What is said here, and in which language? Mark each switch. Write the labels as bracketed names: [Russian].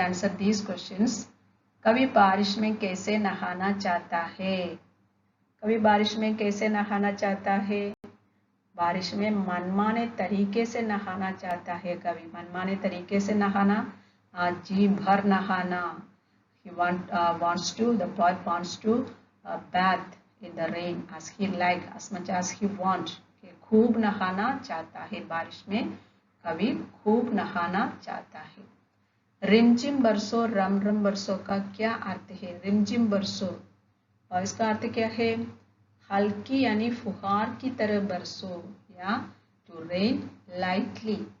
[English] Answer these questions. [Hindi] कवि बारिश में कैसे नहाना चाहता है? कवि बारिश में कैसे नहाना चाहता है? बारिश में मनमाने तरीके से नहाना चाहता है कवि। मनमाने तरीके से नहाना, जी भर नहाना। [English] The boy wants to bath in the rain as he like, as much as he want. [Hindi] खूब नहाना चाहता है। बारिश में कवि खूब नहाना चाहता है। रिमझिम बरसो रम रम बरसो का क्या अर्थ है? रिमझिम बरसो और इसका अर्थ क्या है? हल्की यानी फुहार की तरह बरसो या [English] To rain lightly.